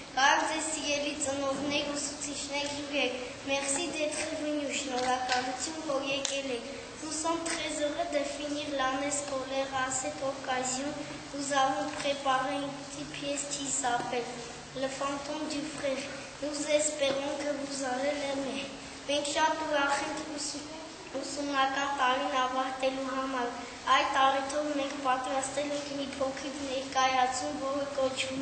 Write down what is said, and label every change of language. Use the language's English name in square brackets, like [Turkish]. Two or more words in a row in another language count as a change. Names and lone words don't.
[French] Merci d'être venus. Nous sommes très heureux de finir l'année scolaire. À cette occasion, nous avons préparé une petite pièce qui s'appelle Le fantôme du frère. Nous espérons que vous allez l'aimer. [Armenian] Ուսումնական տարին ավարտելու համար այդ տարիթով մենք պատրաստել ենք մի փոքրիկ ներկայացում, որը կոչվում